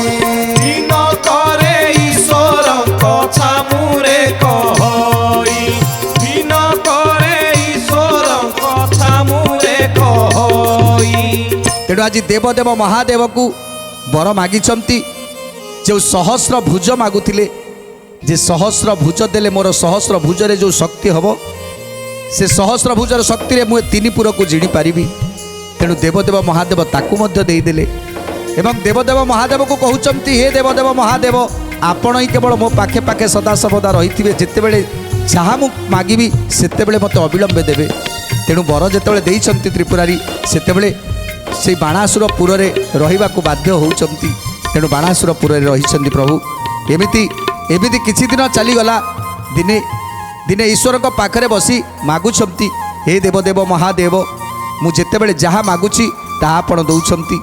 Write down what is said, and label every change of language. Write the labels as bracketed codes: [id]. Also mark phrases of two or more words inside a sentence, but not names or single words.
[or] ଦିନ କରେ ଈଶ୍ୱର କଥା ମୁରେ କହଇ, ଦିନ କରେ ଈଶ୍ୱର କଥା ମୁରେ କହଇ। ତେଣୁ ଆଜ ଦେବଦେବ ମହାଦେବ କୁ ବର ମାଗିଛନ୍ତି, ଜୋ ସହସ୍ର ଭୁଜ ମାଗୁଥିଲେ, ଯେ ସହସ୍ର ଭୁଜ ଦେଲେ ମୋର ସହସ୍ର ଭୁଜରେ ଜୋ ଶକ୍ତି ହବ, ସେ ସହସ୍ର ଭୁଜର ଶକ୍ତି ରେ ମୁ ତୀନ ପୁର କୁ ଜିଣି ପାରିବି। ତେଣୁ ଦେବଦେବ ମହାଦେବ ତାକୁ ମଧ୍ୟ ଦେଇଦେଲେ ଏବଂ ଦେବଦେବ ମହାଦେବ କୁ କହଉଛନ୍ତି, ହେ ଦେବଦେବ ମହାଦେବ ଆପଣ ହିଁ କେବଳ ମୋ ପାଖେ ପାଖେ ସଦା ସର୍ବଦା ରହିଥିବେ, ଯେତେବେଳେ ଜହାଁ ମୁ ମାଗିବି ସେତେବେଳେ ମତେ ଅବିଳମ୍ବେ ଦେବେ। ତେଣୁ ବର ଯେତେବେଳେ ଦେଇଛନ୍ତି ତ୍ରିପୁରାରି, ସେତେବେଳେ ସେ ବାଣାସୁରପୁର ରେ ରହିବାକୁ ବାଧ୍ୟ ହଉଛନ୍ତି। ତେଣୁ ବାଣାସୁରପୁର ରେ ରହିଛନ୍ତି ପ୍ରଭୁ। ଏମିତି କିଛି ଦିନ ଚାଲିଗଲା, ଦିନେ ଦିନେ ଈଶ୍ୱର କୁ ପାଖରେ ବସି ମାଗୁଛନ୍ତି, ହେ ଦେବଦେବ ମହାଦେବ ମୁ ଯେତେବେଳେ ଜହାଁ ମାଗୁଛି ତାହା ଆପଣ ଦଉଛନ୍ତି।